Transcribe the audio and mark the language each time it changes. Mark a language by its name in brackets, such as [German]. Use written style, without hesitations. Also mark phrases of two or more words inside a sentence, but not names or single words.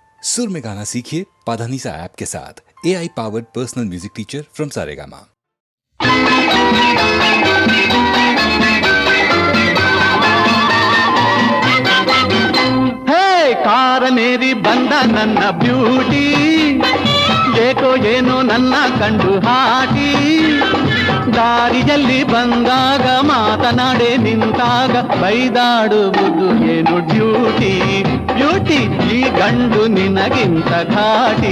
[Hindi] सुर में गाना सीखिए पाधानीसा ऐप के साथ। [English] AI powered personal music teacher from Saregama. [Kannada] ಕಾರನೇರಿ ಬಂದ ನನ್ನ ಬ್ಯೂಟಿ, ಏಕೋ ಏನೋ ನನ್ನ ಕಂಡು ಹಾಟಿ, ದಾರಿಯಲ್ಲಿ ಬಂದಾಗ ಮಾತನಾಡೆ ನಿಂತಾಗ ಬೈದಾಡುವುದು ಏನು ಡ್ಯೂಟಿ, ಬ್ಯೂಟಿ ಈ ಗಂಡು ನಿನಗಿಂತ ಘಾಟಿ.